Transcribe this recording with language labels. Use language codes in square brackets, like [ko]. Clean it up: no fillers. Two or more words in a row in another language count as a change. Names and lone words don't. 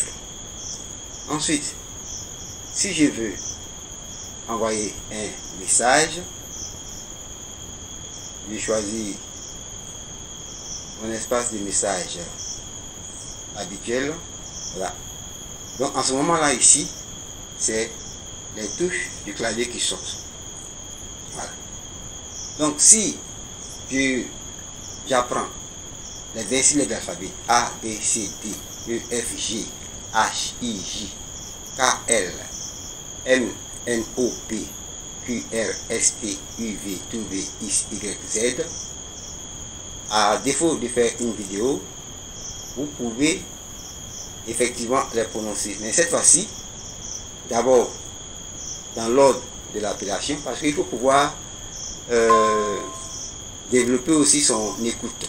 [fr] Ensuite, si je veux envoyer un message, je choisis mon espace de message habituel. Voilà. Donc en ce moment-là ici, c'est les touches du clavier qui sortent. Voilà. Donc si j'apprends les 26 lettres de l'alphabet A, B, C, D, E, F, G, H, I, J, K, L, M, N, O, P, Q, R, S, T, U, V, W, X, Y, Z. À défaut de faire une vidéo, vous pouvez effectivement les prononcer. Mais cette fois-ci, d'abord dans l'ordre de l'appellation, parce qu'il faut pouvoir développer aussi son écoute.